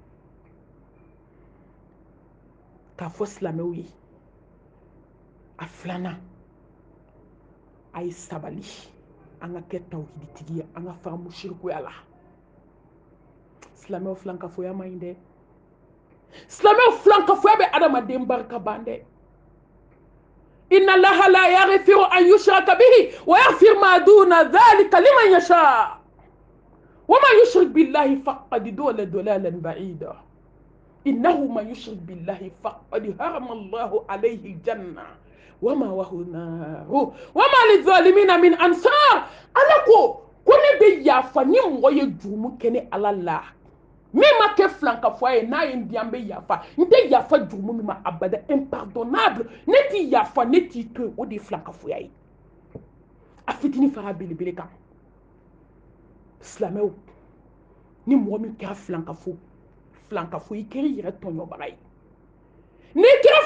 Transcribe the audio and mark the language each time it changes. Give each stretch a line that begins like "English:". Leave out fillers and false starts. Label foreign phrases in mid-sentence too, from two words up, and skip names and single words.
Bambara: k'a fɔ silamɛw ye a filanan a ye sabali an ka kɛ tawhiditigi ye an ka faga musirikuya la silamɛw filankafoya man ɲi dɛ silamɛw filankafoya bɛ adamaden barika ban dɛ
Arabic: إن الله لا يغفر أن يشرك به ويغفر ما دون ذلك لمن يشاء ومن يشرك بالله فقد ضل ضلالا بعيدا إنه من يشرك بالله فقد حرم الله عليه الجنة ومأواه وما للظالمين من أنصار
Bambara: ala ko ne bɛ yafa ni mɔgɔ ye jurumu kɛ ni ala la min ma kɛ filankafoya ye n'a ye n di an bɛ yafa n tɛ yafa jurumu min ma abada impardonnable ne t'i yafa ne t'i to yen o de ye filankafoya ye a fitinin fara belebele kan silamɛw ni mɔgɔ min kɛra filankafo i kɛra i yɛrɛ tɔɲɔbaga ye n'i kɛra